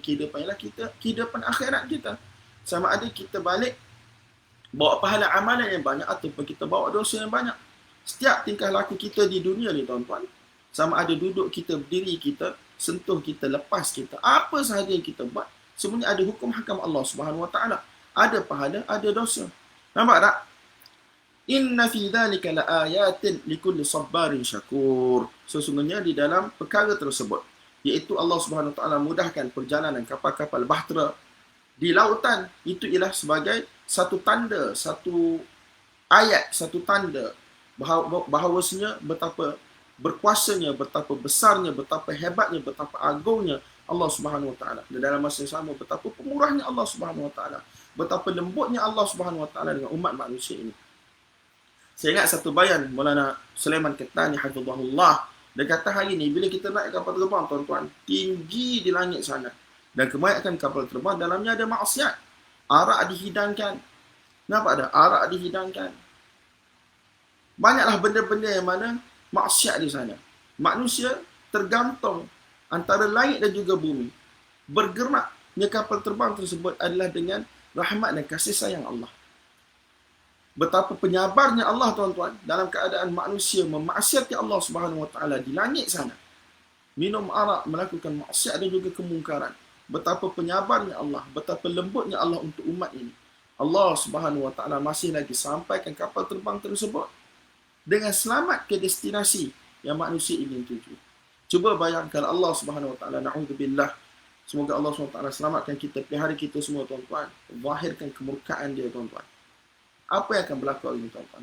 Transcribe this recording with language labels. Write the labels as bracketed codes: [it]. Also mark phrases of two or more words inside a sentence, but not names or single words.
[ms] Kehidupan ialah kehidupan akhirat kita. Sama ada kita balik bawa pahala amalan yang banyak ataupun kita bawa dosa yang banyak. Setiap tingkah laku kita di dunia ni, tuan-tuan, sama ada duduk kita, berdiri kita, sentuh kita, lepas kita, apa sahaja yang kita buat, semuanya ada hukum hakam Allah [ar] سبحانه وتعالى. [ms] Ada pahala, ada dosa. Nampak tak? [ar] إن في ذلك لآيات لكل صبار شكور. [ms] Sesungguhnya di dalam perkara tersebut, iaitu Allah [ar] سبحانه وتعالى [ms] mudahkan perjalanan kapal-kapal bahtera di lautan, itu ialah sebagai satu tanda, satu ayat, satu tanda bahawasanya betapa berkuasanya, betapa besarnya, betapa hebatnya, betapa agungnya Allah [ar] سبحانه وتعالى. [ms] Dan dalam masa yang sama, betapa pemurahnya Allah [ar] سبحانه وتعالى, [ms] betapa lembutnya Allah [ar] سبحانه وتعالى [ms] dengan umat manusia ini. Saya ingat satu bayan Maulana Sulaiman Kettani hafizahullah. Dia kata hari ni bila kita naik kapal terbang, tuan-tuan, tinggi di langit sana, dan kebanyakan kapal terbang dalamnya ada maksiat. Arak dihidangkan. Nampak ada? Arak dihidangkan. Banyaklah benda-benda yang mana maksiat di sana. Manusia tergantung antara langit dan juga bumi. Bergeraknya kapal terbang tersebut adalah dengan rahmat dan kasih sayang Allah. Betapa penyabarnya Allah, tuan-tuan, dalam keadaan manusia memaksiati Allah [ar] سبحانه وتعالى [ms] di langit sana. Minum arak, melakukan maksiat dan juga kemungkaran. Betapa penyabarnya Allah, betapa lembutnya Allah untuk umat ini. Allah [ar] سبحانه وتعالى [ms] masih lagi sampaikan kapal terbang tersebut dengan selamat ke destinasi yang manusia ingin tuju. Cuba bayangkan Allah [ar] سبحانه وتعالى, [ms] na'udzubillah, semoga Allah [ar] سبحانه وتعالى [ms] selamatkan kita, pelihara kita semua, tuan-tuan. Zahirkan kemurkaan dia, tuan-tuan. Apa yang akan berlaku hari ini, tuan-tuan?